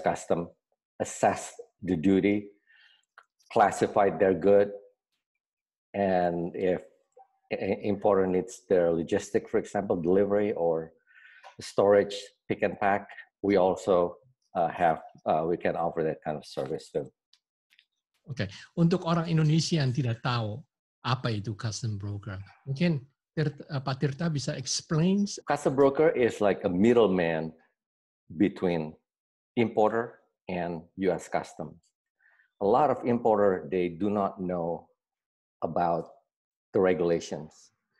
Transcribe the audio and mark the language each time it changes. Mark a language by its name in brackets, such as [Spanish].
[English] Custom, assess the duty, classify their good, and if importer needs their logistic, for example, delivery or storage, pick and pack, we also we can offer that kind of service too. [Indonesian] Oke, untuk orang Indonesia yang tidak tahu apa itu custom broker, mungkin Pak Tirta bisa explain. [English] Custom broker is like a middleman between importer and U.S. Customs. A lot of importer, they do not know about the regulations.